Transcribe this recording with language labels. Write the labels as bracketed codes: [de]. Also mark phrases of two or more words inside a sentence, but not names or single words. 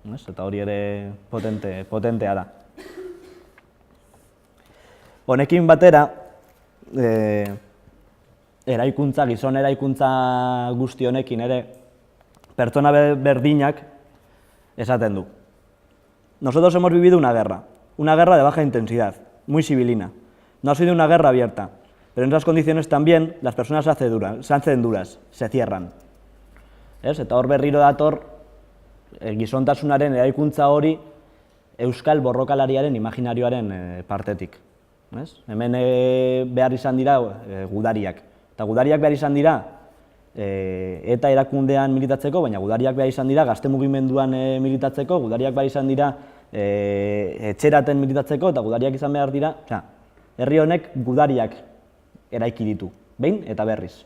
[eu] Eta hori ere potentea da. Honekin batera, gizon eraikuntza guzti honekin ere, pertsona berdinak esaten du. [es] Nosotros hemos vivido una guerra de baja intensidad, muy civilina. No ha sido una guerra abierta, pero en esas condiciones también las personas se hacen duras, se cierran. [eu] Eta hor berriro dator, gizontasunaren eraikuntza hori euskal borrokalariaren imaginarioaren partetik. Hemen behar izan dira gudariak. Eta gudariak behar izan dira eta erakundean militatzeko, baina gudariak behar izan dira gazte mugimenduan militatzeko, gudariak behar izan dira etxeraten militatzeko, eta gudariak izan behar dira, herri honek gudariak eraiki ditu, behin eta berriz.